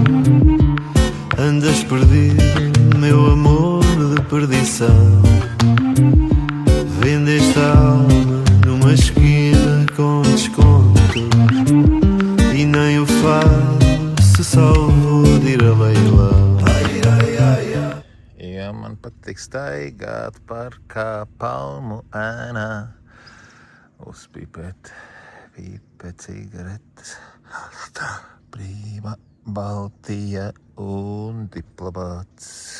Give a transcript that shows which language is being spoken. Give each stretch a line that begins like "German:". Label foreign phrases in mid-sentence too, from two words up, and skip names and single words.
Portuguese: Andas perdido, meu amor de perdição. Vendeste a alma numa esquina com desconto. E nem o faço salvo de ir a leilão.
Latvian: Ja man patīk staigāt parkā palmu ēnā. Uzpīpēt cigaretes. Brīva Baltija un diplomāts.